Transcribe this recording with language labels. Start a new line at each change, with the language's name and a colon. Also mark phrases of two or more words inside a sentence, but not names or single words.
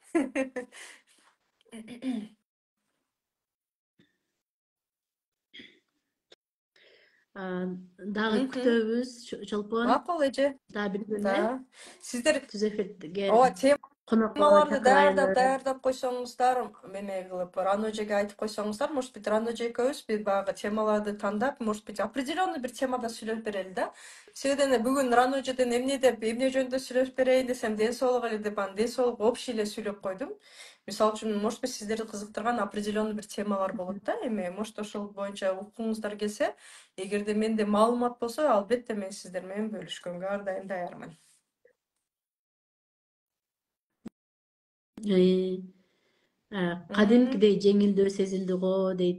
Kyrgyz: Дагы күтөбүз, Чолпон. Макул эже. Дагы бир күндө. Сиздер түз эфирге. Ооба, темаларды даярдап койсоңуздар, меме кылып, Раножеге айтып койсоңуздар,
Russian: может быть,
Kyrgyz: Раноже экөөбүз баягы темаларды тандап,
Russian: может быть,
Kyrgyz: определенный бир темада сүйлөп берели да. Себеби бүгүн Раножеден эмне жөнүндө сүйлөп берейин десем, ден соолук эле деп, ден соолук общий эле сүйлөп койдум. Мисалы үчүн,
Russian: может быть,
Kyrgyz: сиздерди кызыктырган определенный бир темалар болот да, эми, может, ошол боюнча уккуңуздар келсе, эгерде менде маалымат болсо, албетте мен сиздер менен бөлүшкөнгө ар дайым даярмын. Кадимкидей жеңилдөө сезилди го дейт.